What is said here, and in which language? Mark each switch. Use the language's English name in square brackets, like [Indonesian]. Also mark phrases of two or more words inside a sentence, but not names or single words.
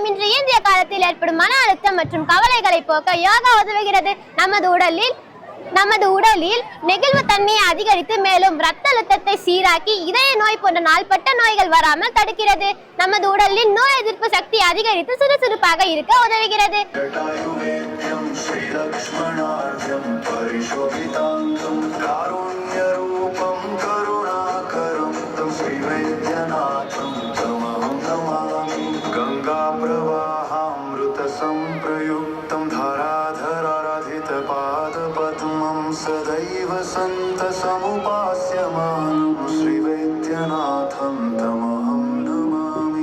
[Tamil] இன்றைய காலத்தில் ஏற்படும் மன அழுத்தம் மற்றும் கவலைகளை போக்க யோகா உதவுகிறது. நமது உடலில் நெகிழ்வு தன்மையை அதிகரித்து மேலும் இரத்த அழுத்தத்தை சீராக்கி இதய நோய் போன்ற நாள்பட்ட நோய்கள் வராமல் தடுக்கிறது. நமது உடலில் நோய் எதிர்ப்பு சக்தி அதிகரித்து சுறுசுறுப்பாக இருக்க உதவுகிறது. [Sanskrit] जटायुवेद्यं श्रीलक्ष्मणार्घ्यं परिशोभिताङ्गं कारुण्यरूपं करुणाकरं तं श्रीवैद्यनाथं तमहं नमामि. गङ्गाप्रवाहामृतसंप्रयुक्तं धराधराराधितपादपद्मं सदैव सन्तसमुपास्यमानं श्रीवैद्यनाथं तमहं नमामि.